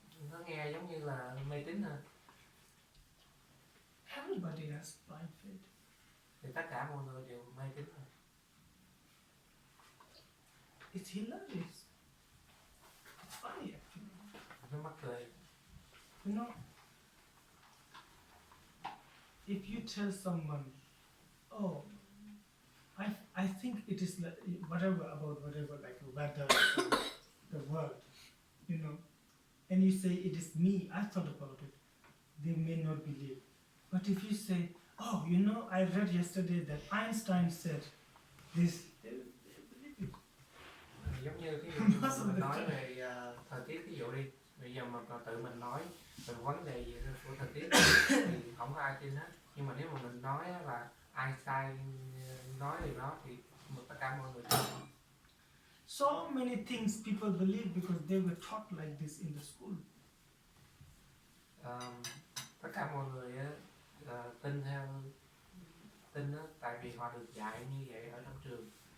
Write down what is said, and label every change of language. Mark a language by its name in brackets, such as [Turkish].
[Vietnamese] Nó nghe giống như là mê tín ha. [English] Everybody has blind faith. [Vietnamese] Thì tất cả mọi người đều mê tín thôi. [English] It's hilarious. It's funny actually. [Vietnamese] Nó mắc cười. [English] You know, if you tell someone, oh, I think it is like whatever about whatever, like weather, the world, you know, and you say it is me, I thought about it, they may not believe. But if you say, oh, you know, I read yesterday that Einstein said this, they believe it. [Vietnamese] Giống như ví dụ mình nói về thời tiết, ví dụ đi, bây giờ mà tự mình nói về vấn đề gì của thời tiết thì không có ai tin hết. Nhưng mà nếu mà mình nói là Einstein nói điều đó thì tất cả mọi người tin. [English] So many things people believe because they were taught like this in the school. [Vietnamese] Tất cả mọi người tin đó, tại vì họ được dạy như vậy ở trong trường.